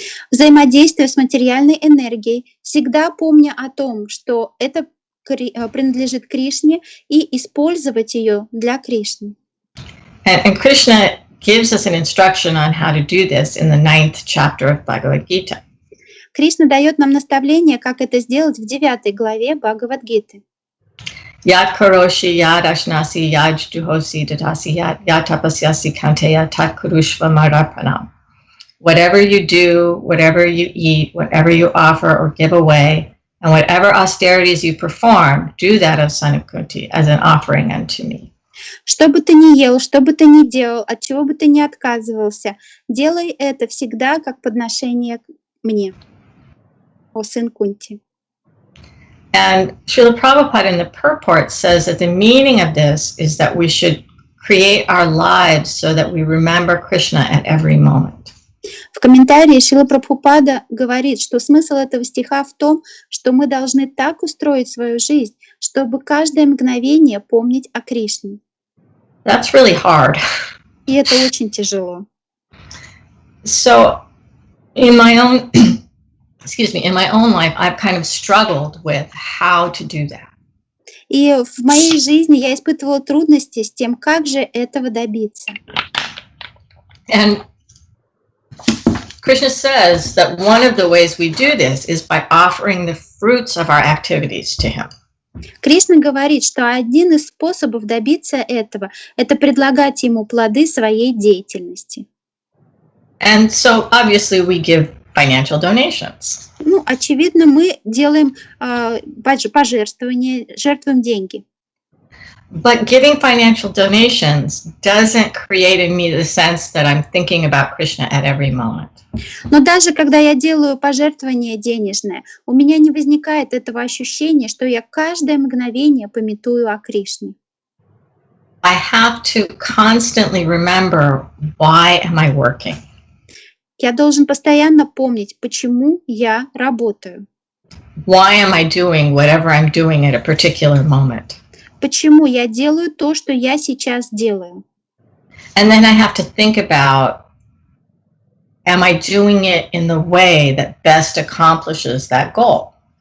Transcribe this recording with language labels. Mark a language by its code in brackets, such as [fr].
[ru] Взаимодействие с материальной энергией, всегда помня о том, что это принадлежит Кришне, и использовать ее для Кришны. [en] And Krishna gives us an instruction on how to do this in the 9th chapter of Bhagavad Gita. [ru] Кришна дает нам наставление, как это сделать в 9 главе Бхагавад-гиты. [sa] Yat karoshi yad ashnasi yad juhosi dadasi yat tapasyasi kanteya tat kurushva marapranam. [en] Whatever you do, whatever you eat, whatever you offer or give away, and whatever austerities you perform, do that of Son of Kunti as an offering unto me. [ru] Что бы ты ни ел, что бы ты ни делал, от чего бы ты ни отказывался, делай это всегда как подношение мне, о сын Кунти. [en] And Srila Prabhupada in the purport says that the meaning of this is that we should create our lives so that we remember Krishna at every moment. [ru] В комментарии Шрила Прабхупада говорит, что смысл этого стиха в том, что мы должны так устроить свою жизнь, чтобы каждое мгновение помнить о Кришне. [en] That's really hard. [ru] И это очень тяжело. [en] So, in my own life, I've kind of struggled with how to do that. [ru] И в моей жизни я испытывала трудности с тем, как же этого добиться. [en] And Krishna says that one of the ways we do this is by offering the fruits of our activities to him. [ru] Кришна говорит, что один из способов добиться этого — это предлагать ему плоды своей деятельности. [en] And so obviously we give financial donations. [ru] Ну, очевидно, мы делаем пожертвования, жертвуем деньги. [en] But giving financial donations doesn't create in me the sense that I'm thinking about Krishna at every moment. [ru] Но даже когда я делаю пожертвование денежное, у меня не возникает этого ощущения, что я каждое мгновение памятую о Кришне. [en] I have to constantly remember, why am I working? [ru] Я должен постоянно помнить, почему я работаю. [en] Why am I doing whatever I'm doing at a particular moment? [ru] Почему я делаю то, что я сейчас делаю? [en] And then I have to think about, am I doing it in the way that best accomplishes that goal?